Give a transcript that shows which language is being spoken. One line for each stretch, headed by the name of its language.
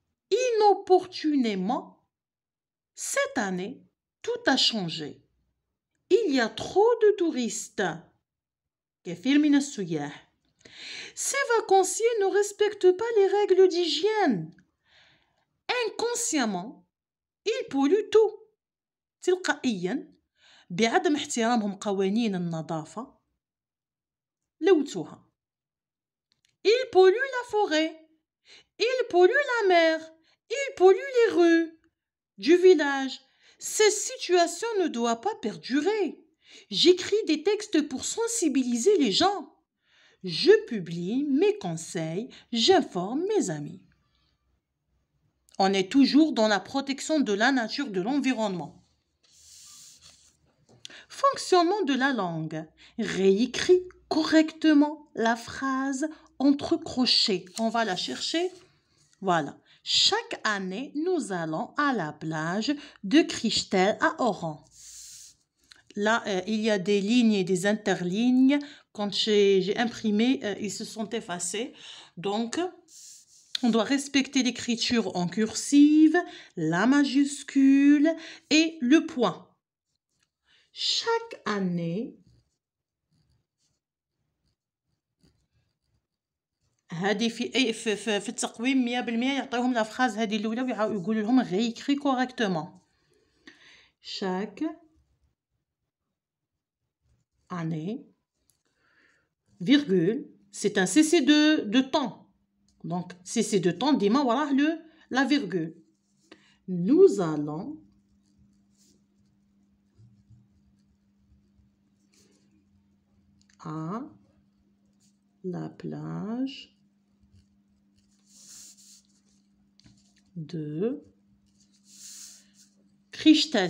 French: Inopportunément, cette année, tout a changé. Il y a trop de touristes.
Arabic: كثير من السياح.
French: Ces vacanciers ne respectent pas les règles d'hygiène. Inconsciemment, ils polluent tout.
Arabic: تلقائيا بعدم احترامهم قوانين النظافة لوثوها.
French: Ils polluent la forêt. Ils polluent la mer. Ils polluent les rues du village. Cette situation ne doit pas perdurer. J'écris des textes pour sensibiliser les gens. Je publie mes conseils, j'informe mes amis. On est toujours dans la protection de la nature, de l'environnement. Fonctionnement de la langue. Réécris correctement la phrase entre crochets. On va la chercher. Voilà. Chaque année, nous allons à la plage de Christelle à Oran. Là, il y a des lignes et des interlignes. Quand j'ai imprimé, ils se sont effacés. Donc, on doit respecter l'écriture en cursive, la majuscule et le point. Chaque année,
Arabic: هذه في التقويم 100% يعطيهم لا فراز هذه الاولى ويقولوا لهم
French: réécrit correctement. Chaque année, virgule, c'est un cessez de temps. Donc, cessez de temps,
Arabic: ديما وراه
French: la virgule. Nous allons à la plage de Christelle.